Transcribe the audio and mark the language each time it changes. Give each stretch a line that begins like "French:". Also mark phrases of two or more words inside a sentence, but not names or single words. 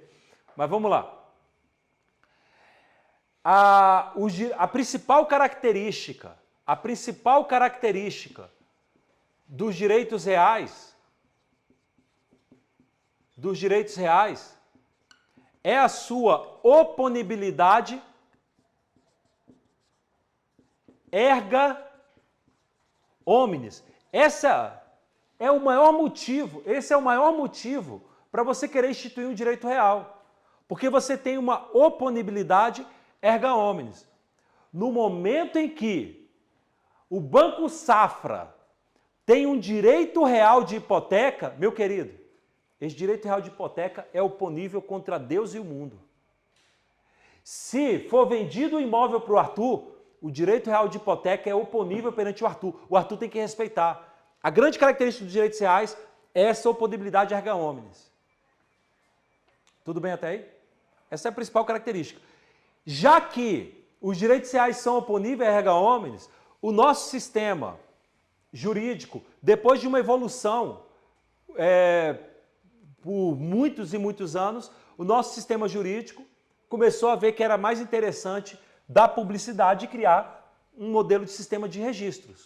Portuguese: Mas vamos lá. A principal característica dos direitos reais é a sua oponibilidade
Latin: erga omnes.
Portuguese: Esse é o maior motivo para você querer instituir um direito real. Porque você tem uma oponibilidade
Latin: erga omnes.
Portuguese: No momento em que o Banco Safra tem um direito real de hipoteca, meu querido, esse direito real de hipoteca é oponível contra Deus e o mundo. Se for vendido o imóvel para o Arthur, o direito real de hipoteca é oponível perante o Arthur. O Arthur tem que respeitar. A grande característica dos direitos reais é essa oponibilidade
Latin: erga omnes.
Portuguese: Tudo bem até aí? Essa é a principal característica. Já que os direitos reais são oponíveis
Latin: erga omnes,
Portuguese: o nosso sistema jurídico, depois de uma evolução por muitos e muitos anos, o nosso sistema jurídico começou a ver que era mais interessante dar publicidade e criar um modelo de sistema de registros.